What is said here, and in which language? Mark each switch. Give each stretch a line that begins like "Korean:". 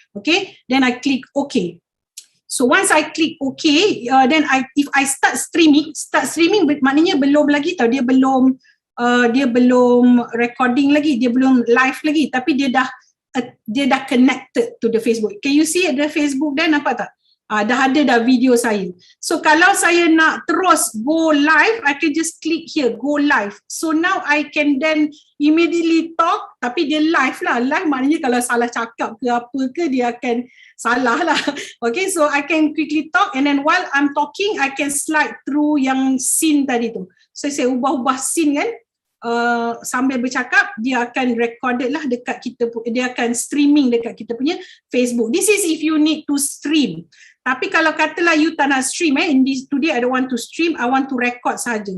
English: Okay, then I click OK. So once I click OK, then if I start streaming
Malay: maknanya belum lagi tau, dia belum recording lagi, dia belum live lagi, tapi dia dah
English: connected to the Facebook. Can you see the Facebook then,
Malay: nampak tak? Dah ada dah video saya.
English: So
Malay: kalau saya nak terus
English: go live, I can just click here, go live. So now I can then immediately talk,
Malay: tapi dia live lah. Live maknanya kalau salah cakap ke apa ke, dia akan salah lah.
English: Okay, so I can quickly talk and then while I'm talking, I can slide through
Malay: yang scene tadi tu. So saya ubah-ubah scene kan. Sambil bercakap,
English: dia akan recorded lah
Malay: dekat kita, dia akan streaming dekat kita punya Facebook.
English: This is if you need to stream.
Malay: Tapi kalau katalah you tak nak stream,
English: today I don't want to stream, I want to record saja.